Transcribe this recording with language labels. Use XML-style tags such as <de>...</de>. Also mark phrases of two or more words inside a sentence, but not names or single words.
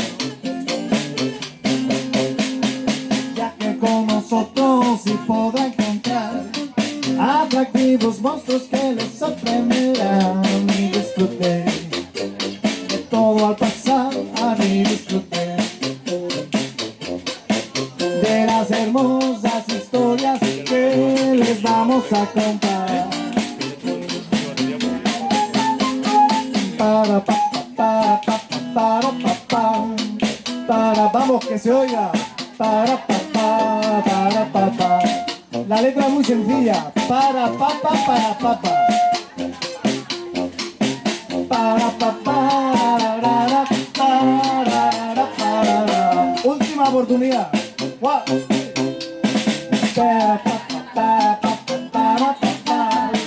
<es>Viaje con nosotros y podrá encontrar atractivos monstruos que les sorprenderán y disfrute de todo al pasar y disfrute de las hermosas historias que les vamos a contar. Para pa pa pa pa para vamos que se oiga. Para pa pa. La letra es muy sencilla. Para pa pa para pa pa. Para pa para para. Última oportunidad. Wow. Para pa para pa para pa.</es>